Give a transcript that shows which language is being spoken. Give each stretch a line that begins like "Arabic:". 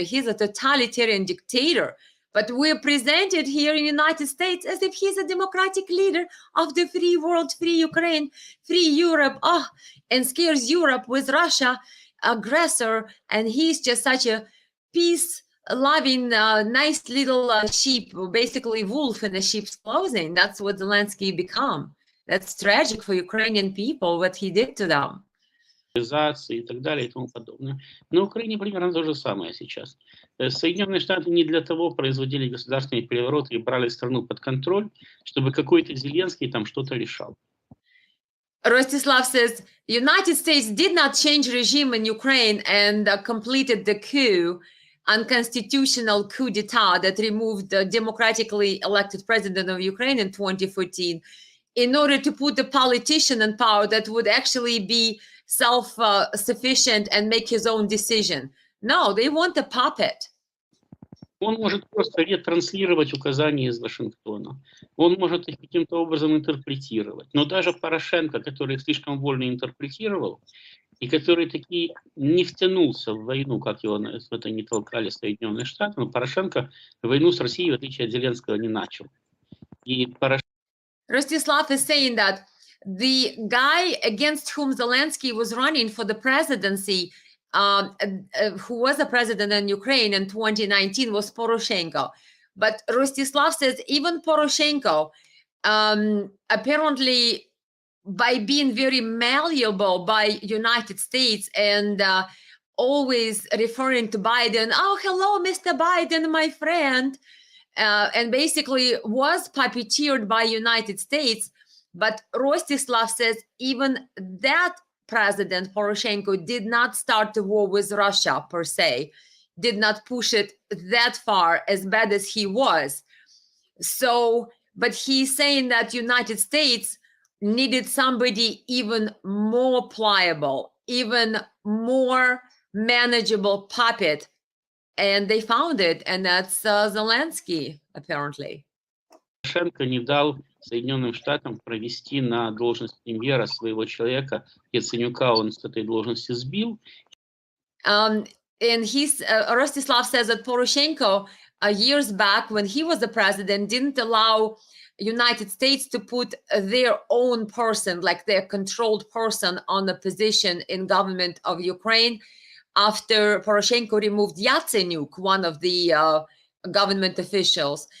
English: He's a totalitarian dictator. But we're presented here in the United States as if he's a democratic leader of the free world, free Ukraine, free Europe, and scares Europe with Russia, aggressor. And he's just such a peace-loving, nice little sheep, basically wolf in a sheep's clothing. That's what Zelensky become. That's tragic for Ukrainian people, what he did to them.
Russian: И так далее и тому подобное. На Украине примерно то же самое сейчас. Соединенные Штаты не для того производили государственные перевороты и брали страну под контроль, чтобы какой-то Зеленский там что-то решал.
English: Rostislav says, United States did not change regime in Ukraine and completed the coup, unconstitutional coup d'etat that removed the democratically elected president of Ukraine in 2014 in order to put a politician in power that would actually be self-sufficient and make his own decision. No, they want a puppet.
Russian: Он может просто ретранслировать указания из Вашингтона. Он может их каким-то образом интерпретировать. Но даже Порошенко, который их слишком вольно интерпретировал, и который таки не втянулся в войну, как его в это не толкали Соединенные Штаты, но Порошенко войну с Россией, в отличие от Зеленского, не начал. И
English: Rostislav is saying that the guy against whom Zelensky was running for the presidency, who was a president in Ukraine in 2019, was Poroshenko. But Rostislav says even Poroshenko, apparently by being very malleable by United States and always referring to Biden, oh, hello, Mr. Biden, my friend, and basically was puppeteered by United States, But Rostislav says even that President Poroshenko did not start the war with Russia per se, did not push it that far, as bad as he was. So, but he's saying that United States needed somebody even more pliable, even more manageable puppet, and they found it, and that's Zelensky, apparently.
Russian: Порошенко не дал Соединенным Штатам провести на должность премьера своего человека, Яценюка он с этой должности сбил.
English: And Rostislav says that Poroshenko, years back when he was the president, didn't allow United States to put their own person, like their controlled person, on the position in government of Ukraine after Poroshenko removed Yatsenyuk, one of the government officials.